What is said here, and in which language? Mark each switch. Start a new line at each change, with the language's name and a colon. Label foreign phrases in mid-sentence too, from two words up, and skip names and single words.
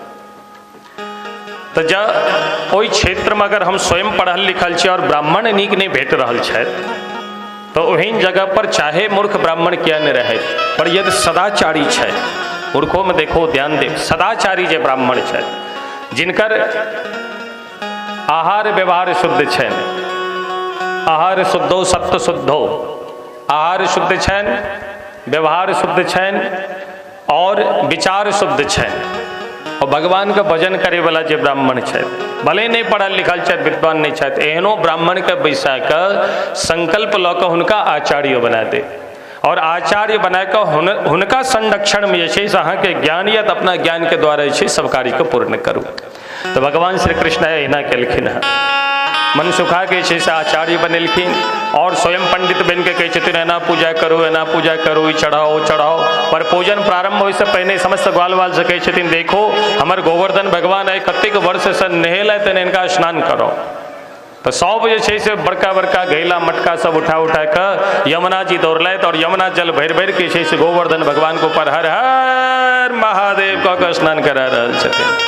Maithili: तो जब ओहि क्षेत्र में अगर हम स्वयं पढ़ल लिखल छी और ब्राह्मण नीक नहीं भेट रहल छथि तो ओहन जगह पर चाहे मूर्ख ब्राह्मण किया नहीं रहे, पर यदि सदाचारी छै, मूर्खों में देखो ध्यान देव, सदाचारी जे ब्राह्मण छथि जिनकर आहार व्यवहार शुद्ध छनि,
Sanskrit: आहार शुद्धो सत्व शुद्धो,
Maithili: आहार शुद्ध छनि, व्यवहार शुद्ध छनि और विचार शुद्ध छनि, और भगवान का भजन करे वाला जे ब्राह्मण छथि, भले नहीं पढ़ल लिखल छथि, विद्वान नहीं छथि, एहनो ब्राह्मण के बैसा के संकल्प लऽ कऽ हुनका आचार्य बना दे, और आचार्य बना कऽ हुनका संरक्षण में जे छै से अहाँके ज्ञान या अपना ज्ञान के द्वारा जे छै सब कार्य को पूर्ण करू। तो भगवान श्री कृष्ण एहिना केलखिन है। मनसुखा के से आचार्य बनेलखिन और स्वयं पंडित बन के कहते एना पूजा करो एना पूजा करो, ई चढ़ाओ चढ़ाओ। पर पूजन प्रारंभ होइसे पहिने समस्त ग्वाल वाल से कहते देखो हमर गोवर्धन भगवान है कतेक वर्ष से नहेल है तेने इनका स्नान करो। तो सब जे से बड़का बड़का घैला मटका सब उठा उठा कर यमुना जी दौड़लत और यमुना जल भर भर के से गोवर्धन भगवान को ऊपर हर हर महादेव का स्नान करा रहे छथिन।